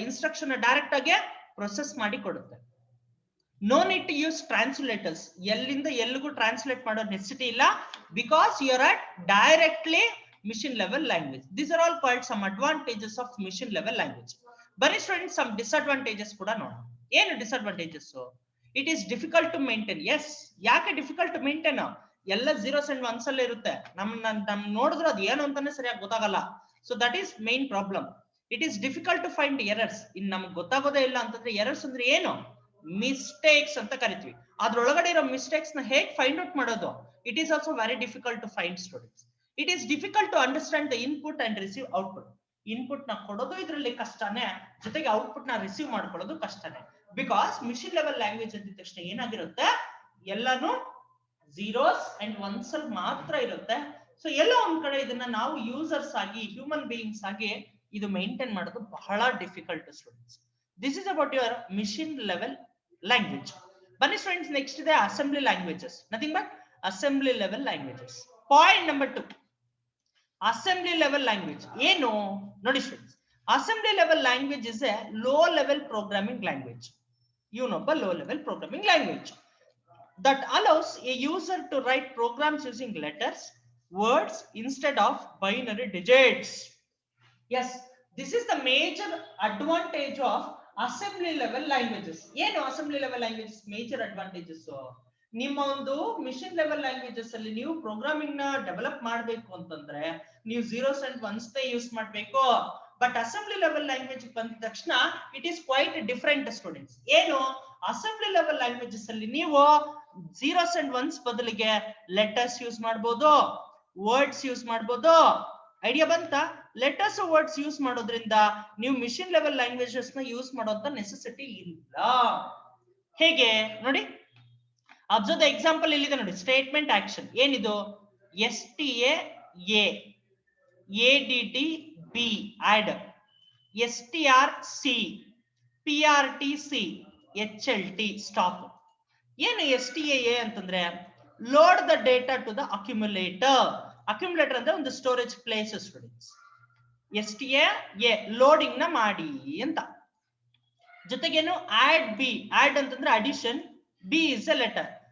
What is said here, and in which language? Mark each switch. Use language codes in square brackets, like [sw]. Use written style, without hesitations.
[kn] Instruction direct ಆಗಿ process ಮಾಡಿ ಕೊಡುತ್ತೆ. [en] No need to use translators. [kn] ಎಲ್ಲಿಂದ ಎಲ್ಲಿಗೂ ಟ್ರಾನ್ಸ್ಲೇಟ್ ಮಾಡೋ ನೆಸೆಸಿಟಿ ಇಲ್ಲ, [en] Because you are at directly machine level language. These are all called some advantages of machine level language. ಬನ್ನಿ students, some disadvantages [kn] ಕೂಡ ನೋಡೋಣ. ಏನು disadvantages? [en] It is difficult to maintain. Yes, [kn] ಯಾಕೆ [en] difficult to maintain? [kn] ಎಲ್ಲ zeros and ones ಅಲ್ಲೇ ಇರುತ್ತೆ. ನಮ್ ನೋಡಿದ್ರೆ ಅದು ಏನು ಅಂತಾನೆ ಸರಿಯಾಗಿ ಗೊತ್ತಾಗಲ್ಲ. [en] So that is main problem. It is difficult to find errors. [kn] ಇನ್ನು ನಮ್ಗೆ ಗೊತ್ತಾಗೋದೇ ಇಲ್ಲ ಅಂತಂದ್ರೆ ಎರರ್ಸ್ ಅಂದ್ರೆ ಏನು? ಮಿಸ್ಟೇಕ್ಸ್ ಅಂತ ಕರಿತೀವಿ. ಅದ್ರೊಳಗಡೆ ಇರೋ ಮಿಸ್ಟೇಕ್ಸ್ ನ ಹೇಗೆ ಫೈಂಡ್ ಔಟ್ ಮಾಡೋದು? [en] It is also very difficult to find, students. It is difficult to understand the input and receive output. [kn] Input ನ ಕೊಡೋದು ಇದರಲ್ಲಿ ಕಷ್ಟನೇ, ಜೊತೆಗೆ ಔಟ್ಪುಟ್ ನ ರಿಸೀವ್ ಮಾಡ್ಕೊಳ್ಳೋದು ಕಷ್ಟನೇ. ಬಿಕಾಸ್ ಮಿಷಿನ್ ಲೆವೆಲ್ ಲ್ಯಾಂಗ್ವೇಜ್ ಅಂದ ತಕ್ಷಣ ಏನಾಗಿರುತ್ತೆ? ಎಲ್ಲಾನು zeros and ones ಅಲ್ಲಿ ಮಾತ್ರ ಇರುತ್ತೆ. ಸೊ ಎಲ್ಲ ಒಂದ್ ಕಡೆ ಇದನ್ನ ನಾವು ಯೂಸರ್ಸ್ ಆಗಿ, ಹ್ಯೂಮನ್ ಬೀಯಿಂಗ್ಸ್ ಆಗಿ ಇದು ಮೇಂಟೈನ್ ಮಾಡೋದು ಬಹಳ difficult students. [en] This is about your machine level language. [kn] ಬನ್ನಿ [en] Students, next ಇದೆ assembly languages. Nothing but assembly level languages. Point number 2, assembly level language [kn] ಏನು? ನೋಡಿ [en] Students, assembly level language is a low level programming language. [kn] ಇವನೊಬ್ಬ [en] Low level programming language that allows a user to write programs using letters, words instead of binary digits. Yes, this is the major advantage of assembly level languages. [kn] ಏನು [en] assembly level languages major advantages? [kn] ನಿಮ್ಮ ಒಂದು machine level languages ಅಲ್ಲಿ ನೀವು programming ನ develop ಮಾಡಬೇಕು ಅಂತಂದ್ರೆ ನೀವು zeros and ones use ಮಾಡಬೇಕು. [en] but assembly level language [kn] ಬಂದ ತಕ್ಷಣ [en] It is quite different students. ಏನು? [kn] ಅಸೆಂಬ್ಲಿ ಲೆವೆಲ್ ಲ್ಯಾಂಗ್ವೇಜಸ್ ಅಲ್ಲಿ ನೀವು zeros and ones ಬದಲಿಗೆ ಲೆಟರ್ಸ್ ಯೂಸ್ ಮಾಡಬಹುದು, ವರ್ಡ್ಸ್ ಯೂಸ್ ಮಾಡಬಹುದು. ಐಡಿಯಾ ಬಂತ? ಲೆಟರ್ಸ್ ವರ್ಡ್ಸ್ ಯೂಸ್ ಮಾಡೋದ್ರಿಂದ ನೀವು ಮಿಷಿನ್ ಲೆವೆಲ್ ಲ್ಯಾಂಗ್ವೇಜಸ್ ನ ಯೂಸ್ ಮಾಡೋಂತ ನೆಸೆಸಿಟಿ ಇಲ್ಲ. ಹೇಗೆ ನೋಡಿ, [en] observe the example [kn] ಇಲ್ಲಿದೆ ನೋಡಿ. ಸ್ಟೇಟ್ಮೆಂಟ್ ಆಕ್ಷನ್ ಏನಿದು? STA A, ADD B add, STR C, PRT C, HLT stop. [en] ಏನು STA [kn] ಅಂತಂದ್ರೆ [en] Load the data to the accumulator. [kn] Accumulator ಅಂದ್ರೆ ಒಂದು storage place students. STA A loading ನ ಮಾಡಿ ಅಂತ. ಜೊತೆಗೇನು add B, add ಅಂತಂದ್ರೆ addition, B is a letter.